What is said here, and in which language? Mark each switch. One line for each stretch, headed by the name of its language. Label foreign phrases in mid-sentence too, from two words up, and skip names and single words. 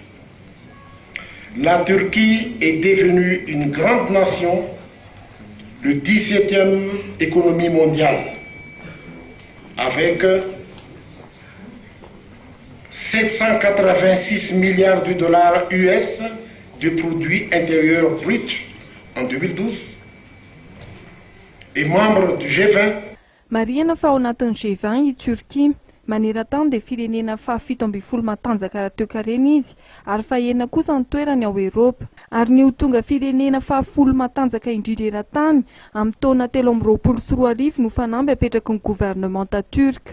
French: La Turquie est devenue une grande nation, le 17e économie mondiale, avec 786 milliards de dollars US de produit intérieur brut en 2012 et membre du G20.
Malagasy: Marihana fa ao anatin'ny G20 i Turquie maneran-tany dia firenena fahafito ambin'ny folo matanjaka raha teo karena izy ary fahenina kosa ny toerany ao Eropa ary ny ho tonga firenena fahafolo matanjaka indrindra eran-tany amin'ny taona 2024 no fanamby apetraky ny gouvernemanta turc.